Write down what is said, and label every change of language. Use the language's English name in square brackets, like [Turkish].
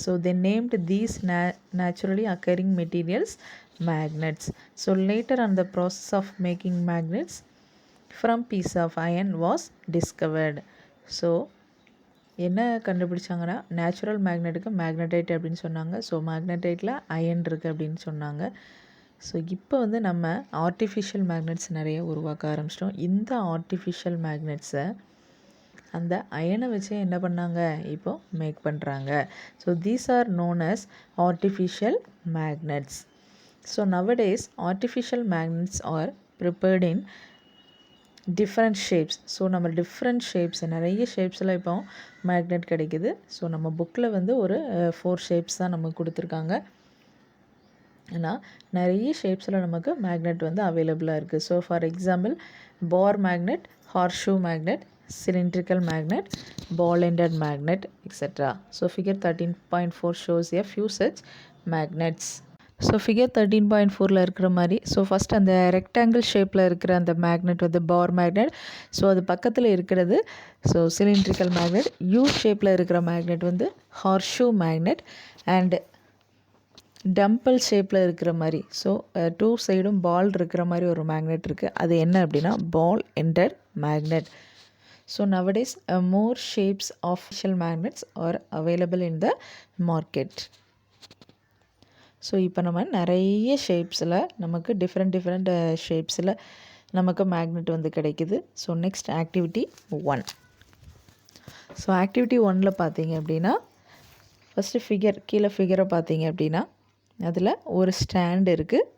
[English] So they named these naturally occurring materials magnets. So later on, the process of making magnets from piece of iron was discovered. [Tamil] So என்ன கண்டுபிடிச்சாங்கன்னா, natural மேக்னெட்டுக்கு magnetite அப்படின்னு சொன்னாங்க. So மேக்னடைட்டில் iron இருக்குது அப்படின்னு சொன்னாங்க. So இப்போ வந்து நம்ம artificial magnets நிறைய உருவாக்க ஆரம்பிச்சிட்டோம். இந்த ஆர்டிஃபிஷியல் மேக்னெட்ஸை அந்த அயனை வச்சு என்ன பண்ணாங்க, இப்போது மேக் பண்ணுறாங்க. [English] So these are known as artificial magnets. So nowadays artificial magnets are prepared in different shapes. [Tamil] So நம்ம டிஃப்ரெண்ட் ஷேப்ஸ், நிறைய ஷேப்ஸில் இப்போ மேக்னெட் கிடைக்குது. ஸோ நம்ம புக்கில் வந்து ஒரு 4 ஷேப்ஸ் தான் நமக்கு கொடுத்துருக்காங்க. ஆனால் நிறைய ஷேப்ஸில் நமக்கு மேக்னெட் வந்து அவைலபிளாக இருக்குது. [English] So for example, bar magnet, horseshoe magnet, cylindrical magnet, ball-ended magnet, etc. So figure 13.4 shows a few such magnets. [Tamil] So figure 13.4 இருக்கிற மாதிரி, ஸோ ஃபஸ்ட் அந்த ரெக்டாங்கிள் ஷேப்பில் இருக்கிற அந்த மேக்னெட் வந்து பார் மேக்னெட். ஸோ அது பக்கத்தில் இருக்கிறது ஸோ சிலிண்ட்ரிக்கல் மேக்னெட். யூ ஷேப்பில் இருக்கிற மேக்னெட் வந்து ஹார்ஷூ மேக்னெட். அண்ட் டம்பிள் ஷேப்பில் இருக்கிற மாதிரி, ஸோ 2 சைடும் பால் இருக்கிற மாதிரி ஒரு மேக்னெட் இருக்குது. அது என்ன அப்படின்னா பால் ended magnet. [English] So nowadays more shapes of official magnets are available in the market. [Tamil] So இப்போ நம்ம நிறைய ஷேப்ஸில் நமக்கு டிஃப்ரெண்ட் ஷேப்ஸில் நமக்கு மேக்னெட் வந்து கிடைக்குது. So next activity 1. So activity 1ல் பார்த்தீங்க அப்படின்னா, ஃபஸ்ட்டு கீழே ஃபிகரை பார்த்தீங்க அப்படின்னா, அதில் ஒரு ஸ்டாண்ட் இருக்குது.